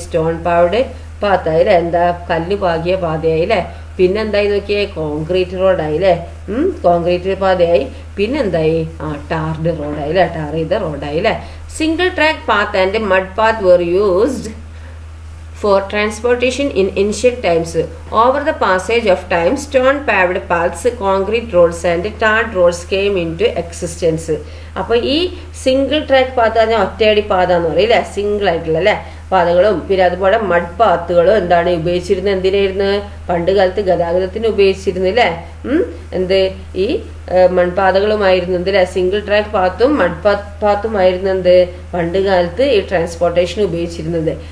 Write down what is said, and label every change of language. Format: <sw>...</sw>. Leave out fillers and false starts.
<ml>Stone പാവ്ഡ് പാത്തായി അല്ലേ, എന്താ കല്ല് പാകിയ പാതയായി അല്ലേ. പിന്നെന്തായി നോക്കിയേ? കോൺക്രീറ്റ് റോഡായി അല്ലേ, കോൺക്രീറ്റ് പാതയായി. പിന്നെന്തായി? ടാർഡ് റോഡായി അല്ലേ, ടാർ ചെയ്ത റോഡായി അല്ലേ.</ml> <en>Single track path and mud path were used for transportation in ancient times. Over the passage of time, stone paved paths, concrete roads and tarred roads came into existence.</en> <ml>അപ്പോൾ ഈ single track path പറഞ്ഞാൽ ഒറ്റയടി പാത എന്ന് പറയും അല്ലേ, single ആയിട്ടുള്ള അല്ലേ പാതകളും. പിന്നെ അതുപോലെ മഡ് പാത്തുകളും എന്താണ് ഉപയോഗിച്ചിരുന്നത്? എന്തിനായിരുന്നു? പണ്ട് കാലത്ത് ഗതാഗതത്തിന് ഉപയോഗിച്ചിരുന്നു അല്ലേ. എന്ത് ഈ മൺപാതകളുമായിരുന്നു എന്തിനാ? സിംഗിൾ ട്രാക്ക് പാത്തും മഡ് പാത്തുമായിരുന്നു എന്ത് പണ്ട് കാലത്ത് ഈ ട്രാൻസ്പോർട്ടേഷൻ ഉപയോഗിച്ചിരുന്നത്.</ml>